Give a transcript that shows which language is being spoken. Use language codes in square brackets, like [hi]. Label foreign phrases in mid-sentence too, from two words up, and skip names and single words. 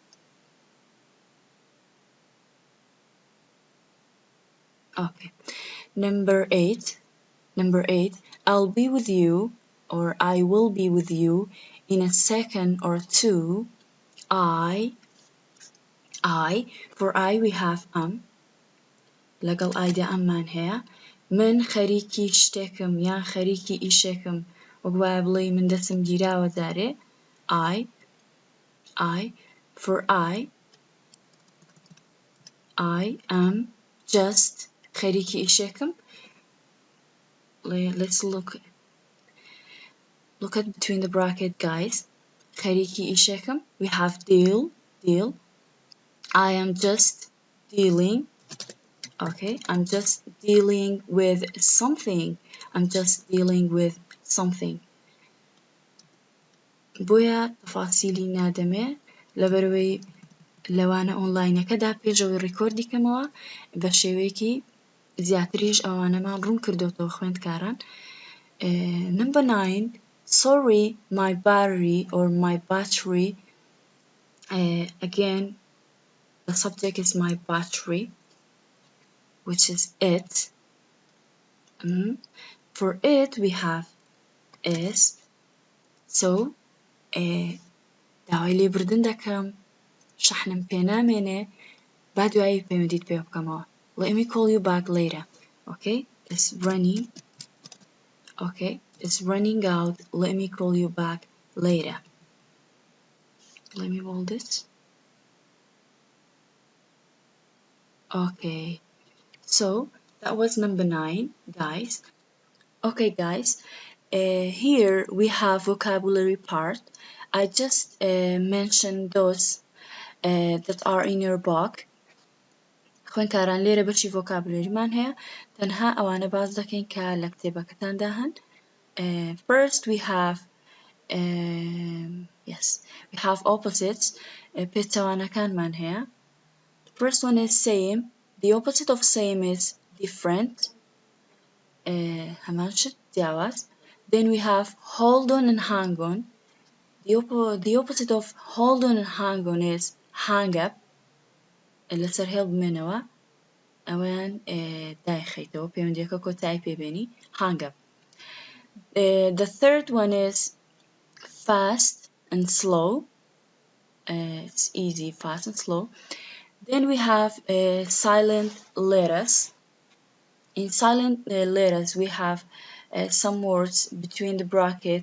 [en] Okay. Number 8. I'll be with you, or I will be with you in a second or two. For I we have [ckb] لەگەڵ ئایدا ئەممان هەیە. من خەریکی شتێکم یان خەریکی ئیشێکم وەک وایە بڵێ من دەچم گیراوە جارێ. [en] I for I am just [ckb] خەریکی ئیشێکم. [en] Let's look at between the bracket, guys. [ckb] خەریکی ئیشێکم. [en] We have deal. I am just dealing. Okay, I'm just dealing with something. [ckb] بۆیە تەفاسیلی نادەمێ لەبەرەوەی لەوانە ئۆنلاینەکەدا پێشەوەی ڕیکۆردی کەمەوە بە شێوەیەکی زیاتریش ئەوانەمان ڕوون کردوتەوە خوێندکاران. [en] Number 9, sorry my battery or my battery. Again, the subject is my battery, which is it. For it we have is. [ckb] So داوای لێبوردن دەکەم، شەحنم پێ نامێنێ، با دوایی پەیوەندیت پێ بکەمەوە. [en] Let me call you back later. Okay, it's running. Okay, it's running out. Let me call you back later. Let me hold this. Okay, so that was number 9, guys. Okay, guys, here we have vocabulary part. I just mentioned those that are in your book. [ckb] خوێندکاران لێرە بەشی vocabularyمان هەیە، تەنها ئەوانە باز دەکەین کە لە کتێبەکەتاندا هەن. [en] First we have we have opposites. [ckb] پێچەوانەکانمان هەیە. [en] The first one is same. The opposite of same is different. [ckb] هەمان شت جیاواز. [en] Then we have hold on and hang on. The opposite of hold on and hang on is hang up. [ckb] لەسەر هێڵ بمێنەوە ئەوەیان دایخەیتەوە پەیوەندیەکە کۆتایی پێبێنی [en] hang up. The third one is fast and slow. It's easy, fast and slow. Then we have silent letters. In silent letters we have some words between the brackets.